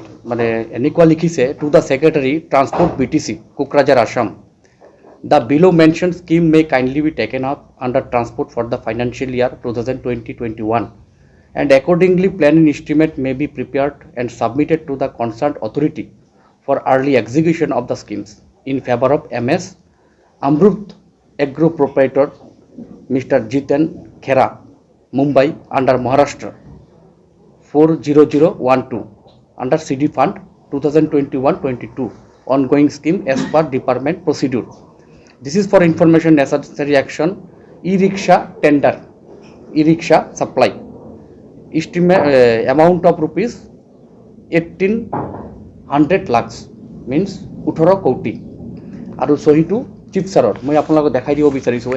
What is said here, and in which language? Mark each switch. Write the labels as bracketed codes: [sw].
[as] মানে এনেকুৱা লিখিছে [en] To the secretary transport BTC Kokrajhar Assam the below mention scheme may kindly be taken up under transport for the financial year 2020-21 and accordingly plan and estimate may be prepared and submitted to the concerned authority for early execution of the schemes in favor of MS Amrut Agro Proprietor Mr. Jiten Khera Mumbai under Maharashtra 40012 under CD Fund 2021-22 ongoing scheme as per department procedure. This is for information necessary action e-rickshaw tender, e-rickshaw supply. Estimate amount of rupees 1800 lakhs means 18 [as] কোটি আৰু সহিটো chief ছাৰৰ মই আপোনালোকক দেখাই দিব বিচাৰিছোঁ।